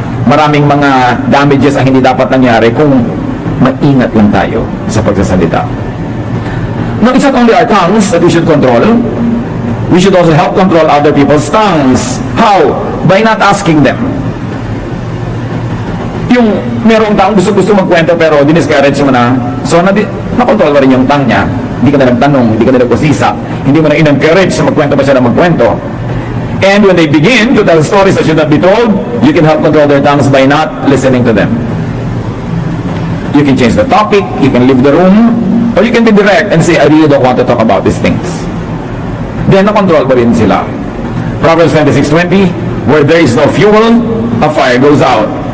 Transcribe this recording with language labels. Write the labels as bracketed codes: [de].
[tl] Maraming mga damages ang hindi dapat nangyari kung maingat lang tayo sa pagsasalita. [en] No, it's not only our tongues that we should control. We should also help control other people's tongues. How? By not asking them. [tl] Yung merong taong gusto magkwento pero diniscourage mo na, so nakontrol mo rin yung tongue niya. Hindi ka na nagtanong, hindi ka na nagkusisa, hindi mo na in-encourage na magkwento pa siya na magkwento. [en] And when they begin to tell stories that should not be told, you can help control their tongues by not listening to them. You can change the topic, you can leave the room, or you can be direct and say, I really don't want to talk about these things. Then [tl] nakontrol pa rin sila. [en] Proverbs 26:20, where there is no fuel, a fire goes out.